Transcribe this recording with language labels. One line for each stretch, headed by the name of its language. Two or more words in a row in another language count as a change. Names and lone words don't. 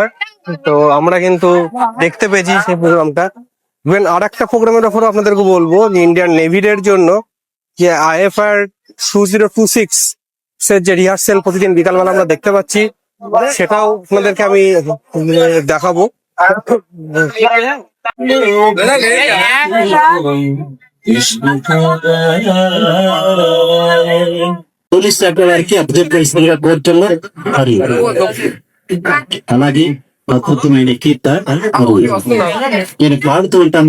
Bangla: তো আমরা কিন্তু দেখতে পেয়েছি সেই প্রোগ্রামটা। ইভেন আর একটা প্রোগ্রামের ব্যাপারে আপনাদেরকে বলবো, যে ইন্ডিয়ান নেভির জন্য যে IFR 2026 এর যে রিহার্সেল প্রতিদিন বিকালবেলা আমরা দেখতে পাচ্ছি, সেটাও আপনাদেরকে আমি দেখাবো।
Telugu: పోలీస్ శాఖ వారికి అబ్జెక్ట్ చేసినగా కోరుతున్నా. మరియు అలాగే అద్భుతమైన కీర్త నేను పాడుతూ ఉంటాను.